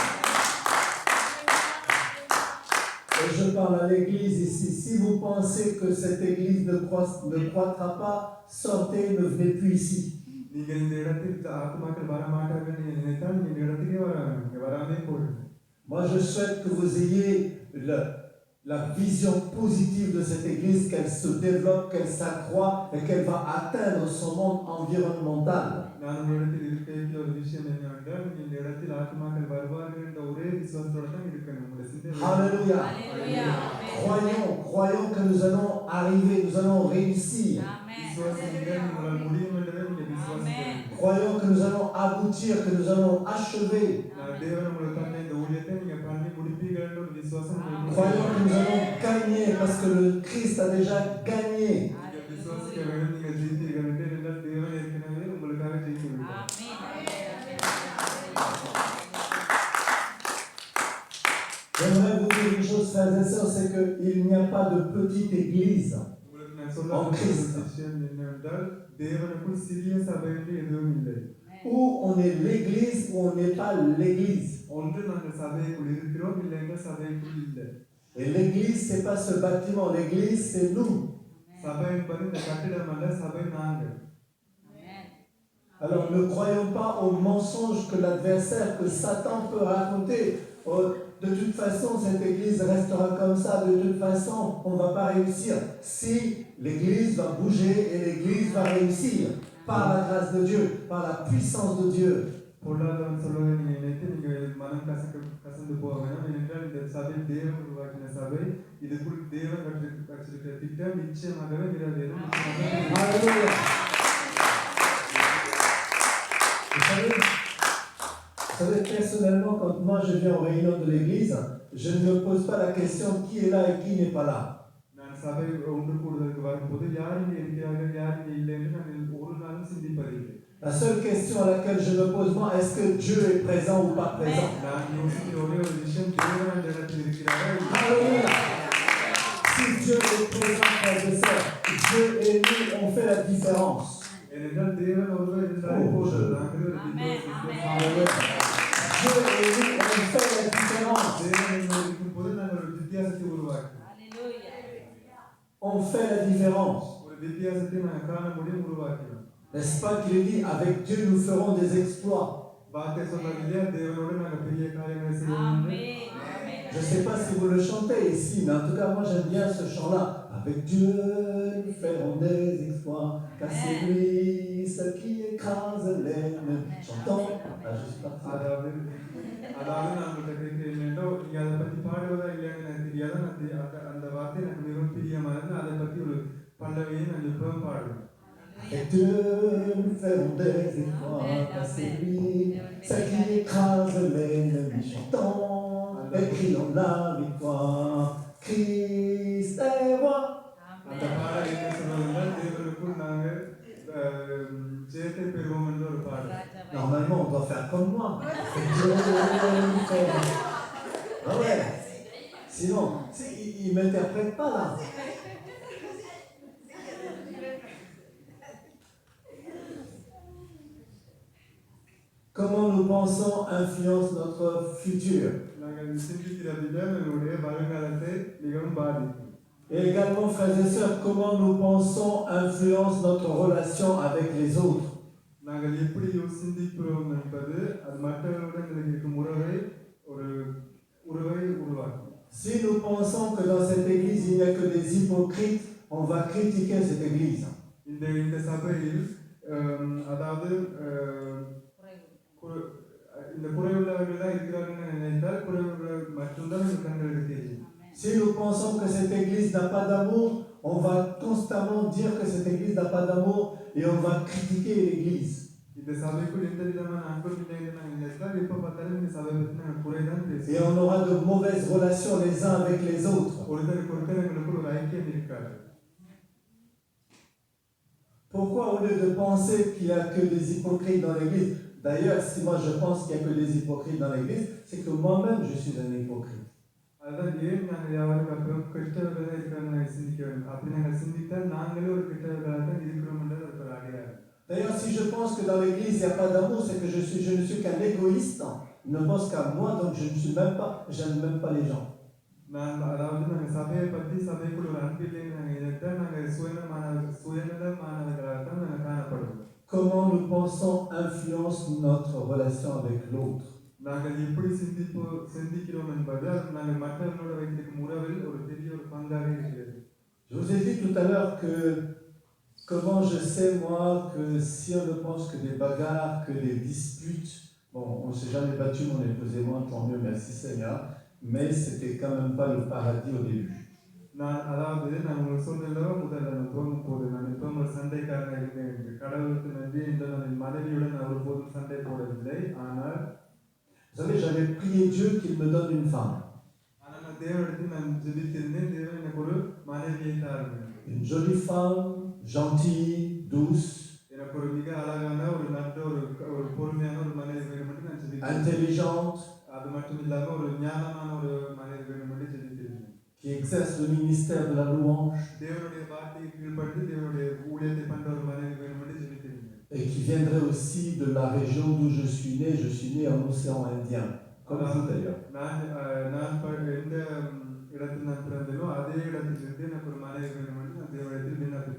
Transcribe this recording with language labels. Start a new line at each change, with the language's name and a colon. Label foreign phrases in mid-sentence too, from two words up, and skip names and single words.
French: Et je parle à l'Église ici. Si vous pensez que cette Église ne croîtra pas, sortez, ne venez plus ici.
Tamil: நீங்கள் இந்த இடத்தில் ஆத்துமாக்கள் வரமாட்டார்கள் நீங்கள் நினைத்தால் நீங்கள் இந்த இடத்துக்கே வராமே போயிடும்.
French: Moi, je souhaite que vous ayez la vision positive de cette Église, qu'elle se développe, qu'elle s'accroît et qu'elle va atteindre son monde environnemental.
Tamil: நான் உங்களிடத்தில் இருக்க ஒரு விஷயம் என்னவென்றால் இந்த இடத்தில் ஆத்துமாக்கள் வருவார்கள் என்ற ஒரே விசுவாசத்தோடு தான் இருக்கணும். உங்களுடைய சிந்தை
French: Alléluia. Croyons que nous allons arriver, nous allons réussir.
Tamil: விசுவாசிங்கள் உங்களால் முடியும் என்றதை நீங்கள் விசுவாசிக்க வேண்டும்.
French: Croyons que nous allons aboutir, que nous allons achever.
Tamil: நான் தேவன் உங்களுக்கு தந்த இந்த ஊழியத்தை நீங்கள் பண்ணி முடிப்பீர்கள் என்ற ஒரு விசுவாசம் உங்களுக்கு
French: Croyons que nous allons gagner parce que le Christ a déjà gagné.
Tamil: நீங்கள் விசுவாசிக்க வேண்டும். நீங்கள் ஜெயித்தீர்கள் என்றால் தேவன் ஏற்கனவே உங்களுக்காக ஜெயித்து விட்டார்.
French: J'aimerais vous dire une chose, frères et sœurs, c'est qu'il n'y a pas de petite église.
Tamil: உங்களுக்கு நான் சொல்ல ஒரு விஷயம் என்னவென்றால் தேவனுக்குள் சிறிய சபை என்று எதுவும் இல்லை.
French: Ou on est l'église ou on n'est pas l'église.
Tamil: ஒன்று நாங்கள் சபைக்குள் இருக்கிறோம் இல்லை என்றால் சபைக்குள் இல்லை.
French: Et l'église, ce n'est pas ce bâtiment, l'église, c'est nous.
Tamil: சபை என்பது இந்த கட்டிடம் அல்ல, சபை நாங்கள்.
French: Alors ne croyons pas aux mensonges que l'adversaire, que Satan peut raconter. Oh, de toute façon, cette église restera comme ça, de toute façon, on ne va pas réussir. Si l'église va bouger et l'église va réussir, par la grâce de Dieu, par la puissance de Dieu.
Tamil: பொருளாதாரம் சொல்வதை நீங்கள் நினைத்து நீங்கள் மனம் கசந்து போக வேண்டாம். ஏனென்றால் இந்த சபை தேவன் உருவாக்கின சபை, இதுக்குள் தேவன் வச்சிருக்கிற திட்டம் நிச்சயமாகவே நிறைவேறும்.
French: Alléluia. Vous savez, personnellement, quand moi je viens aux réunions de l'église, je ne me pose pas la question qui est là et qui n'est pas là.
Tamil: நான் சபை ஒன்று கூடுதலுக்கு வரும்போது யார் இங்கே இருக்கிறார்கள் யார் இங்கே இல்லை என்று நான் ஒரு நாளும் சிந்திப்பதில்லை.
French: La seule question à laquelle je me pose, moi, est-ce que Dieu est présent ou pas présent?
Tamil: நான் யோசிக்கிற ஒரே ஒரு விஷயம், தேவன் அந்த இடத்தில் இருக்கிறாரா?
French: Alléluia. Si Dieu est présent, frères et sœurs, Dieu et nous, on fait la différence.
Tamil: ஏனென்றால் தேவன் ஒருவர் இருந்தாலே போதும். நாங்கள் ஒரு
French: Alléluia. Dieu et nous, on fait la différence.
Tamil: தேவன் எங்களோடு இருக்கும்போது நாங்கள் ஒரு வித்தியாசத்தை உருவாக்குவோம்.
French: On fait la différence.
Tamil: ஒரு வித்தியாசத்தை நாங்கள் காண முடியும், உருவாக்குவோம்.
French: N'est-ce pas qu'il dit, avec Dieu nous ferons des exploits.
Tamil: வார்த்தை சொன்னதில்லையா, தேவனோடு நாங்கள் பெரிய காரியங்களை செய்வோம்.
French: Je ne sais pas si vous le chantez ici, mais en tout cas, moi j'aime bien ce chant-là. Avec Dieu nous ferons des exploits, car c'est lui ce qui écrase l'ennemi. Chantons. Ah, je suis parti.
Tamil: அதாவது நான் உங்கள்கிட்ட கேட்கிறேன் என்னென்றோ, நீங்கள் அதை பற்றி பாடுவதா இல்லையான்னு எனக்கு தெரியாது. அந்த வார்த்தை எனக்கு மிகவும் பிரியமானது. அதை பற்றி ஒரு பல்லவியை நான் எப்பவும் பாடுவேன்.
French: Avec Dieu nous ferons des exploits, car c'est lui ce qui écrase l'ennemi. Chantons et crions la victoire. Christ est roi.
Tamil: அந்த பாடல் என்ன சொல்வதென்றால், தேவனுக்குள் நாங்கள் ஜெயத்தை பெறுவோம் என்ற ஒரு பாடல்.
French: Normalement, on doit faire comme moi. Dieu nous fait. Ah ouais. Sinon, il ne m'interprète pas là. Comment nous pensons influence notre futur.
Tamil: நாங்கள் சிந்திக்கிற விதம் என்னுடைய வருங்காலத்தை மிகவும் பாதிக்கும்.
French: Et également, frères et sœurs, comment nous pensons influence notre relation avec les autres.
Tamil: நாங்கள் எப்படி சிந்திக்கிறோம் என்பது அது மற்றவர்களுடன் இருக்கும் உறவை உருவாக்கும்.
French: Si nous pensons que dans cette église il n'y a que des hypocrites, on va critiquer cette église.
Tamil: இந்த இந்த சபையில் அதாவது குறைவு. இந்த குறைவுள்ளவர்கள் தான் இருக்கிறார்கள் நினைத்தால் குறைவுள்ள மட்டும்தான் இந்த கண்களுக்கு தெரியும். ஆமென்.
French: Si nous pensons que cette église n'a pas d'amour, on va constamment dire que cette église n'a pas d'amour et on va critiquer l'église.
Tamil: இந்த சபைக்குள் எந்த விதமான அன்பு இல்லை என்று நாங்கள் நினைத்தால் எப்போ பார்த்தாலும் இந்த சபை பற்றி நாங்கள் குறைதான்
French: Et
Tamil: பேசுவோம்.
French: on aura de mauvaises relations les uns avec les autres.
Tamil: ஒருத்தருக்கு ஒருத்தர் எங்களுக்குள் ஒரு ஐக்கியம் இருக்காது.
French: Pourquoi au lieu de penser qu'il n'y a que des hypocrites dans l'église, d'ailleurs si moi je pense qu'il n'y a que des hypocrites dans l'église, c'est que moi-même je suis un hypocrite.
Tamil: அதுதான் ஏன் நாங்கள் யாரும் அப்புறம் கெட்டவர்களாக இருக்கிறாங்க நாங்கள் சிந்திக்க வேண்டும். அப்படி நாங்கள் சிந்தித்தால் நாங்களே ஒரு கெட்டவர்களாக தான் இருக்கிறோம் என்றது அது ஒரு அடையாளம்.
French: D'ailleurs si je pense que dans l'église il n'y a pas d'amour, c'est que je ne suis qu'un égoïste. Je ne pense qu'à moi, donc je n'aime même pas les gens.
Tamil: நான் அதாவது நாங்கள் சபையை பற்றி சபைக்குள் ஒரு அன்பு இல்லைன்னு நாங்கள் நினைத்தால் நாங்கள் சுயநலமானவர்களாக தான் நாங்கள் காணப்படுவோம்.
French: Comment nous pensons influence notre relation avec l'autre.
Tamil: நாங்கள் எப்படி சிந்திக்கிறோம் என்பது அது நாங்கள் மற்றவர்களோடு வைத்திருக்கும் உறவில் ஒரு பெரிய ஒரு பங்காக இருக்கிறது.
French: Je vous ai dit tout à l'heure que comment je sais moi que si on ne pense que des bagarres, que des disputes, bon, on ne s'est jamais battu, mon épouse et moi, tant mieux, merci Seigneur, mais c'était quand même pas le paradis au début.
Tamil: நான் உங்களுக்கு சொன்னதோ முதல்ல நான் தோணும் போது நான் எப்பவும் ஒரு சண்டைக்காரனாக இருந்தேன் என்று கடவுளுக்கு நன்றி என்று நான் மனைவியுடன் நான் ஒருபோதும் சண்டை போடவில்லை. ஆனால்
French: Vous savez, j'avais prié Dieu qu'il me donne une femme.
Tamil: ஆனால் நான் தேவனிடத்தில் நான் ஜெபித்திருந்தேன், தேவன் எனக்கு ஒரு மனைவியை தாருங்கள்.
French: Une jolie femme, gentille, douce,
Tamil: எனக்கு ஒரு மிக அழகான ஒரு நல்ல ஒரு பொறுமையான ஒரு மனைவி வேணும் என்று நான் ஜெபித்தேன்.
French: intelligente,
Tamil: அது மட்டும் இல்லாமல் ஒரு ஞானமான ஒரு மனைவி வேணும் என்று ஜெபித்திருந்தேன்.
French: qui exerce le ministère de la louange
Tamil: தேவனுடைய வார்த்தைக்கு கீழ்ப்பட்டு தேவனுடைய ஊழியத்தை பண்ற ஒரு மனைவி வேணும் என்று ஜெபித்திருந்தேன்.
French: et qui viendrait aussi de la région d'où je suis né en océan Indien, comme vous d'ailleurs.
Tamil: நான் எந்த இடத்தில் நான் பிறந்தேனோ அதே இடத்திலிருந்து எனக்கு ஒரு மனைவி வேணும் என்று நான் தேவனிடத்தில் விண்ணப்பித்தேன்.